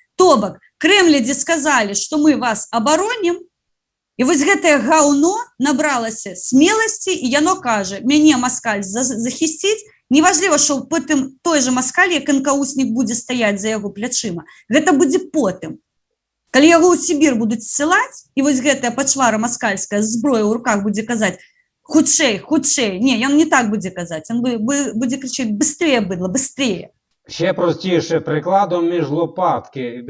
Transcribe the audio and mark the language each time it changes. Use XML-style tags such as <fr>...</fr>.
<uk>Тобак, кремляді сказали, що ми вас обороним, і</uk> <be>ось гэтае гауно</be> <uk>набралося смелості, і яно каже, мене москаль захистить, неважливо, що потім той же москаль, як НКУснік, буде стояти за його плячима.</uk> <be>Гэта будзе потым. Калі яго ў Сібір будуць ссылаць, і вось гэтая пачвара маскальская з зброяй у руках будзе казаць хутчэй, хутчэй. Не, ён не так будзе казаць, ён будзе кричаць</be> <ru>быстрее, быдло, быстрее.</ru> <uk>Ще простіше, прикладом між лопатки.</uk>